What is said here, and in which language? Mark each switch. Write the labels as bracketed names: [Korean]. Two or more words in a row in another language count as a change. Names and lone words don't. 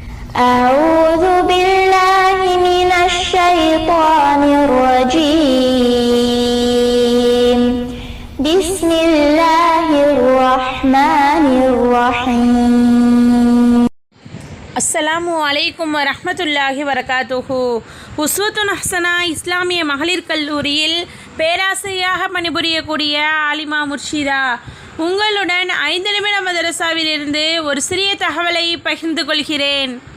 [Arabic] أعوذ بالله من الشيطان الرجيم بسم الله الرحمن الرحيم. السلام عليكم ورحمة الله وبركاته. [Tamil] உஸ்வத்துன் ஹஸனா இஸ்லாமிய மகளிர் கல்லூரியில் பேராசிரியராக பணிபுரியக்கூடிய ஆலிமா முர்ஷிதா உங்களுடன் 5 நிமிட மதரசாவிலிருந்து ஒரு சிறிய தகவலை பகிர்ந்து கொள்கிறேன்.